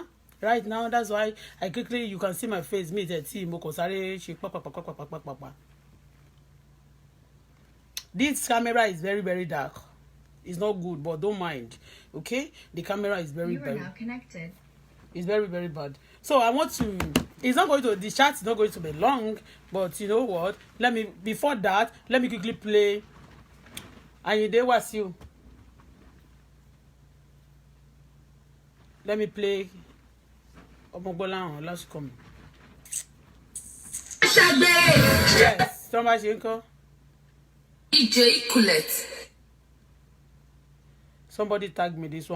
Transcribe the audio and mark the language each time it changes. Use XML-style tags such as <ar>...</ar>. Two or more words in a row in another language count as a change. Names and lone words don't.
<en>Right now, that's why I quickly, you can see my face, me, This camera is very, very dark. It's not good, but don't mind. Okay? The camera is very, very... You are now connected. It's very, very bad. So I want to... It's not going to... The chat is not going to be long, but you know what? Before that, let me quickly play... Ayinde Wasiu. Let me play... Auto-Bola, let's come. Yes, Thomas Yenko. EJ Colette. Somebody tag me this one.</en>